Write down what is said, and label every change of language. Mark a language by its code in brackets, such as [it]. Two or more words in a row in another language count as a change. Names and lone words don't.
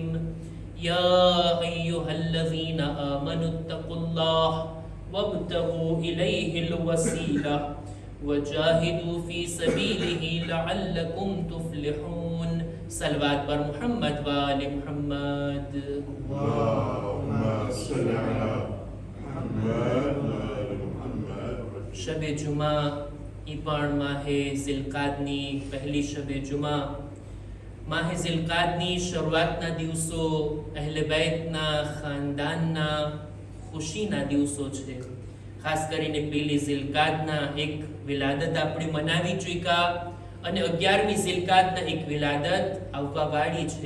[ar] يا أيها الذين آمنوا اتقوا الله وابتغوا إليه الوسيلة وجاهدوا في سبيله لعلكم تفلحون. [fa] صلوات بر محمد و آل محمد. [ar] اللهم صل على محمد و آل محمد. [gu] શબ જુમા ઈ પણ માહે ઝિલકાદની પહેલી શબ જુમા. માહે ઝિલકાદની શરૂઆતના દિવસો અહેલે બૈતના ખાનદાનના ખુશીના દિવસો છે. ખાસ કરીને પહેલી ઝિલકાદના એક વિલાદત આપણે મનાવી ચૂક્યા અને 11મી ઝિલકાદના એક વિલાદત આવવાવાળી છે.